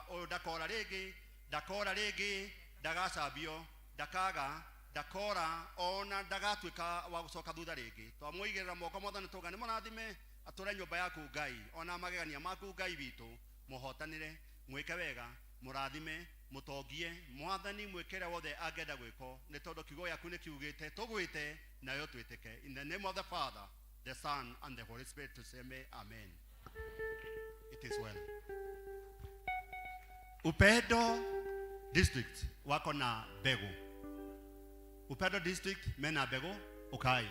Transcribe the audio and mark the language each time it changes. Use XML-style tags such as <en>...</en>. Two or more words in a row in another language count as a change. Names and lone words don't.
<ki>ũyũ ndakora rĩngĩ ndagacambio ndakaga ndakora ona ndagatuĩka wa gũcoka thutha rĩngĩ twamũigĩrĩra moko mwathani tũga nĩ mũrathime atũre nyũmba yaku Ngai ona magegania maku Ngai witũ mũhotanĩre mwĩke wega mũrathime mũtongie mwathani mwĩkĩre wothe angĩenda gwĩko nĩ tondũ kiugo gĩaku nĩ kiugĩte tũgwĩte nayo twĩtĩke</ki> <en>in the name of the Father, the Son and the Holy Spirit</en> <sw>tuseme amen.</sw> <en>It is well.</en> <sw>Upendo district wako na mbegu. Upendo district mena mbegu ukai.</sw>